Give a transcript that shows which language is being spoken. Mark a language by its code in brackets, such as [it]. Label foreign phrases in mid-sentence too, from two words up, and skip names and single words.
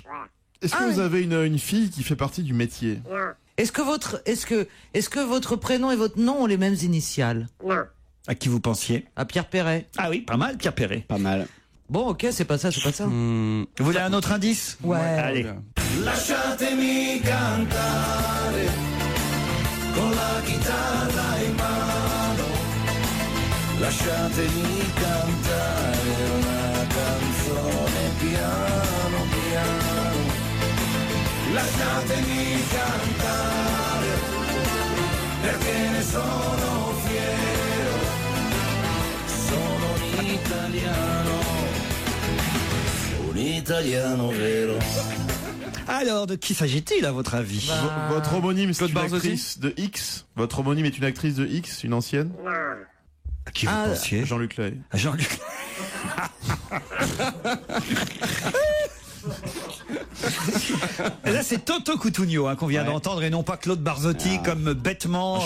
[fr] Est-ce que vous avez une fille qui fait partie du métier? Est-ce que votre prénom et votre nom ont les mêmes initiales? Non. À qui vous pensiez? À Pierre Perret. Ah oui, pas mal, Pierre Perret. Pas mal. Bon, ok, c'est pas ça, c'est pas ça. Vous voulez un autre indice? Ouais. Allez. [it] Lasciatemi cantare con la chitarra in mano, lasciatemi cantare una canzone piano piano, lasciatemi cantare perché ne sono fiero, sono un italiano vero. [fr] Alors, de qui s'agit-il à votre avis? Votre homonyme, c'est Claude une Barzotti actrice de X. Votre homonyme est une actrice de X, une ancienne? À qui vous pensiez? Jean-Luc Lahaye. Jean-Luc. Et là, c'est Toto Cutugno qu'on vient d'entendre et non pas Claude Barzotti comme bêtement.